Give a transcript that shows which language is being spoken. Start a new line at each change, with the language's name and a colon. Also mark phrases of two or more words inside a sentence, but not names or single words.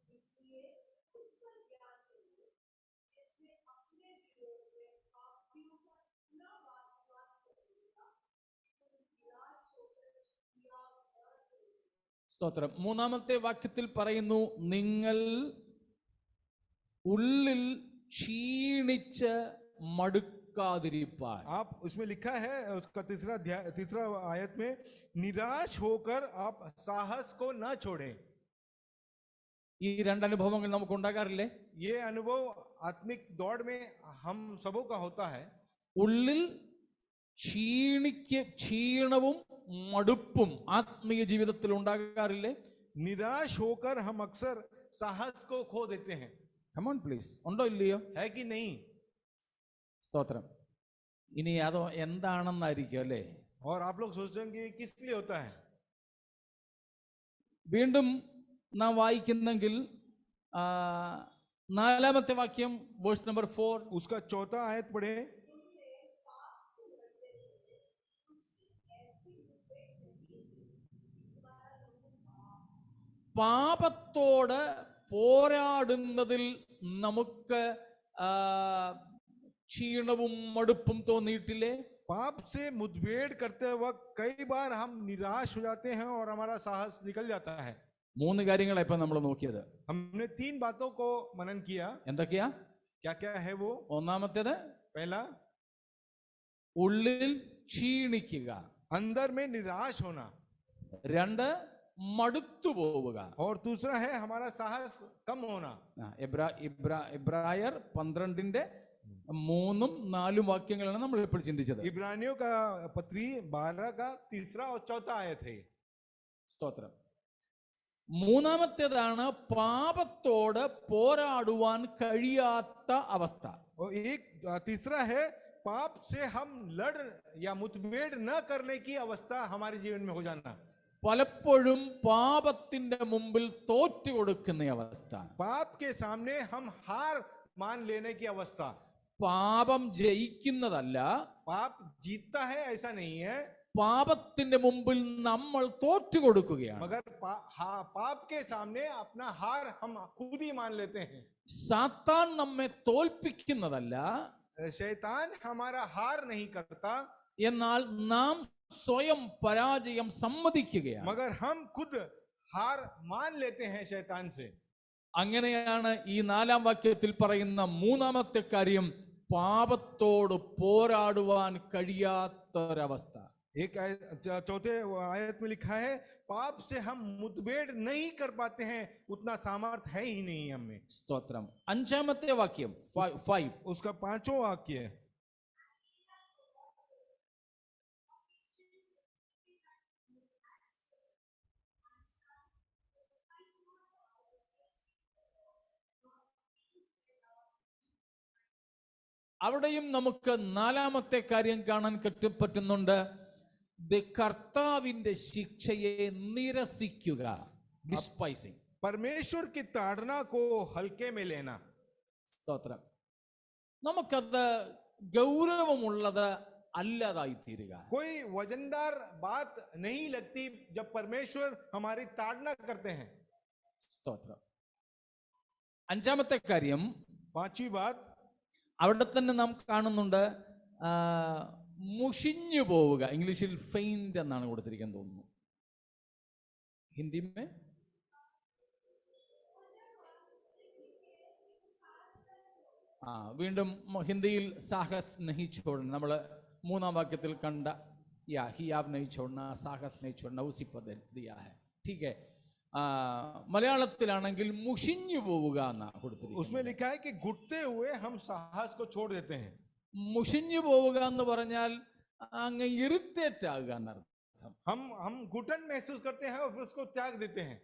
Malayalam: സ്തോത്രം. മൂന്നാമത്തെ വാക്യത്തിൽ പറയുന്നു, നിങ്ങൾ ഉള്ളിൽ ക്ഷീണിച്ച് മടുക്കാതിരിപ്പാൻ.
Hindi: आप उसमें लिखा है, उसका तीसरा आयत में, निराश होकर आप साहस को न छोड़ें.
Malayalam: ഈ രണ്ടനുഭവങ്ങൾ നമുക്ക് ഉണ്ടാകാറില്ലേ?
Hindi: ये अनुभव आत्मिक दौड़ में हम सबों का होता है.
Malayalam: ഉള്ളിൽ ക്ഷീണവും മടുപ്പും ആത്മീയ ജീവിതത്തിൽ ഉണ്ടാകാറില്ലേ?
Hindi: निराश होकर हम अक्सर साहस को खो देते हैं.
English: Come on please.
Malayalam: ഉണ്ടോ ഇല്ലയോ?
Hindi: है कि नहीं?
Malayalam: സ്തോത്രം. ഇനി അതോ എന്താണെന്നായിരിക്കും അല്ലേ?
Hindi: और आप लोग सोचते हैं कि किस लिए होता है?
Malayalam: വീണ്ടും നാം വായിക്കുന്നെങ്കിൽ നാലാമത്തെ വാക്യം,
English: verse number
Malayalam: 4.
Hindi: उसका चौथा आयत पढ़े.
Malayalam: പാപത്തോട് പോരാടുന്നതിൽ നമുക്ക് ക്ഷീണവും മടുപ്പും തോന്നിയിട്ടില്ലേ?
Hindi: पाप से मुठभेड़ करते वक्त कई बार हम निराश हो जाते हैं और हमारा साहस निकल जाता है.
Malayalam: മൂന്ന് കാര്യങ്ങളാണ് ഇപ്പൊ നമ്മൾ നോക്കിയത്.
Hindi: हमने 3 बातों को मनन किया.
Malayalam: എന്തൊക്കെയാ?
Hindi: क्या क्या है वो?
Malayalam: ഒന്നാമത്തേത്,
Hindi: पहला,
Malayalam: ഉള്ളിൽ ക്ഷീണിക്കുക.
Hindi: अंदर में निराश होना.
Malayalam: 2, മടുത്തു പോവുക.
Hindi: और दूसरा है हमारा साहस कम होना.
Malayalam: ഇബ്രായർ 12-ന്റെ 3-4 വാക്യങ്ങളാണ് നമ്മൾ ഇപ്പോൾ ചിന്തിച്ചത്.
Hindi: इब्रानियों का पत्री 12 का तीसरा और चौथा आयत है.
Malayalam: സ്തോത്രം. മൂന്നാമത്തേതാണ് പാപത്തോട് പോരാടുവാൻ കഴിയാത്ത അവസ്ഥ.
Hindi: और एक तीसरा है पाप से हम लड़ या मुठभेड़ न करने की अवस्था हमारे जीवन में हो जाना.
Malayalam: പലപ്പോഴും പാപത്തിന്റെ മുമ്പിൽ തോറ്റു കൊടുക്കുന്ന അവസ്ഥ.
Hindi: पाप के सामने हम हार मान लेने की अवस्था.
Malayalam: പാപം ജയിക്കുന്നതല്ല,
Hindi: पाप जीतता है ऐसा नहीं है.
Malayalam: പാപത്തിന്റെ മുമ്പിൽ നമ്മൾ തോറ്റുകൊടുക്കുകയാണ്.
Hindi: मगर पाप के सामने अपना हार हम खुद ही मान लेते हैं.
Malayalam: സാത്താൻ നമ്മെ തോൽപ്പിക്കുന്നതല്ല,
Hindi: शैतान हमारा हार नहीं करता,
Malayalam: എന്നാൽ നാം സ്വയം പരാജയം സമ്മതിക്കുകയാണ്.
Hindi: मगर हम खुद हार मान लेते हैं शैतान से.
Malayalam: അങ്ങനെയാണ് ഈ 4-ാം വാക്യത്തിൽ പറയുന്ന മൂന്നാമത്തെ കാര്യം, പാപത്തോട് പോരാടുവാൻ കഴിയാത്തൊരവസ്ഥ.
Hindi: एक चौथे आयत में लिखा है, पाप से हम मुठभेड़ नहीं कर पाते हैं, उतना सामर्थ है ही नहीं हमें.
Malayalam: സ്തോത്രം. 5-ാമത്തെ വാക്യം 5,
Hindi: उसका 5वां वाक्य है,
Malayalam: അവിടെയും നമുക്ക് 4-ാമത്തെ കാര്യം കാണാൻ പറ്റുന്നുണ്ട്. കർത്താവിന്റെ ശിക്ഷയെ നിരസിക്കുക, ഡിസ്പൈസിങ്.
Hindi: परमेश्वर की ताड़ना को हल्के में लेना.
Malayalam: സ്തോത്രം. നമുക്കത് ഗൗരവമുള്ളത് അല്ലാതായി തീരുക.
Hindi: कोई वजनदार बात नहीं लगती जब परमेश्वर हमारी ताड़ना करते हैं.
Malayalam: സ്തോത്രം. 5-ാമത്തെ കാര്യം,
Hindi: 5वीं बात,
Malayalam: അവിടെ തന്നെ നാം കാണുന്നുണ്ട്, മുഷിഞ്ഞു പോവുക. ഇംഗ്ലീഷിൽ ഫെയിന്റ് എന്നാണ് കൊടുത്തിരിക്കുന്നത് തോന്നുന്നു. ഹിന്ദിമേ വീണ്ടും ഹിന്ദിയിൽ
Hindi: साहस नहीं छोड़ना.
Malayalam: നമ്മൾ 3-ാം വാക്യത്തിൽ കണ്ട
Hindi: हियाव नहीं छोड़ना, साहस नहीं छोड़ना, उसी पद दिया है. ठीक है.
Malayalam: മലയാളത്തിലാണെങ്കിൽ മുഷിഞ്ഞു പോവുക എന്നാണ് കൊടുത്തിരിക്കുന്നത്.
Hindi: उसमें लिखा है कि घुटते हुए हम साहस को छोड़ देते हैं.
Malayalam: മുഷിഞ്ഞു പോവുക എന്ന് പറഞ്ഞാൽ അങ്ങ് ഇറിറ്റേറ്റ് ആകുക എന്നർത്ഥം.
Hindi: हम घुटन महसूस करते हैं और फिर उसको त्याग देते हैं.